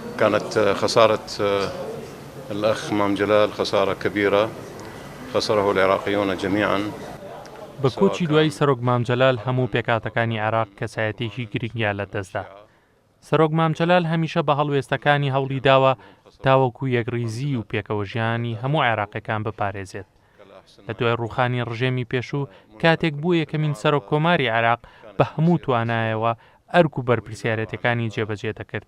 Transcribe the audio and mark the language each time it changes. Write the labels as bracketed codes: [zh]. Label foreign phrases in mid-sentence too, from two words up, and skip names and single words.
[ar] كانت خسارة الأخ مام جلال خسارة كبيرة خسره العراقيون جميعا. [ckb] بە کۆچی دوای سەرۆک مامجەلال هەموو پێکاتەکانی عێراق کەسایەتێکی گرنگیان لەدەستدا. سەرۆک مامجەلال هەمیشە بە هەڵوێستەکانی هەوڵی داوە تاوەکو یەکڕیزی و پێکەوە ژیانی هەموو عێراقیەکان بپارێزێت. لە دوای ڕووخانی ڕژێمی پێشوو کاتێک بوو یەکەمین سەرۆک کۆماری عێراق بە هەموو توانایەوە ئەرک و بەرپرسیارەتەکانی جێبەجێ دەکرد.